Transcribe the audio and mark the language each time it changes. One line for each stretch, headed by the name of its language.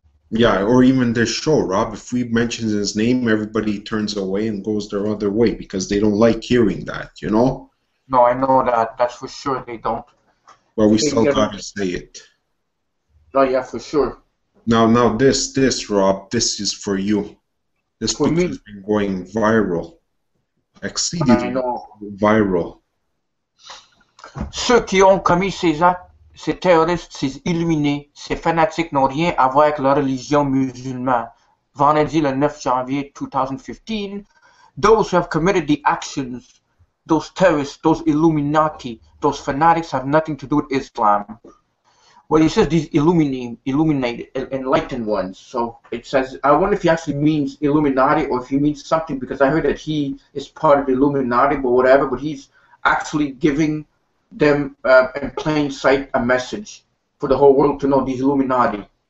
English: Yeah, or even this show, Rob. If we mention his name, everybody turns away and goes their other way because they don't like hearing that, you know? No, I know that. That's for sure they don't. But we still gotta say it. Oh, yeah, for sure. Now, this, Rob, this is for you. This picture has been going viral. Exceedingly viral.
French: Ceux qui ont commis ces actes, ces terroristes, ces illuminés, ces fanatiques n'ont rien à voir avec la religion musulmane. Vendredi, le 9 janvier 2015,
English: those who have committed the actions, those terrorists, those Illuminati, those fanatics have nothing to do with Islam. Well, he says these illuminated, enlightened ones. So it says, I wonder if he actually means Illuminati or if he means something, because I heard that he is part of the Illuminati, but whatever, but he's actually giving them in plain sight a message for the whole world to know, these Illuminati.